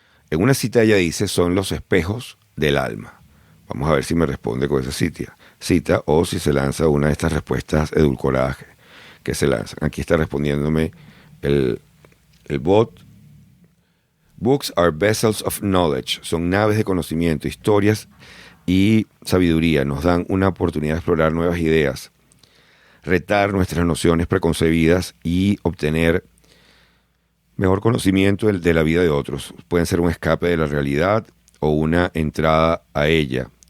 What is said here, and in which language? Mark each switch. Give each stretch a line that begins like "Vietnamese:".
Spanish: En una cita ella dice, son los espejos del alma. Vamos a ver si me responde con esa cita o si se lanza una de estas respuestas edulcoradas que se lanzan. Aquí está respondiéndome el bot.
English: Books are vessels of knowledge.
Spanish: Son naves de conocimiento, historias y sabiduría. Nos dan una oportunidad de explorar nuevas ideas, retar nuestras nociones preconcebidas y obtener mejor conocimiento de la vida de otros. Pueden ser un escape de la realidad o una entrada a ella.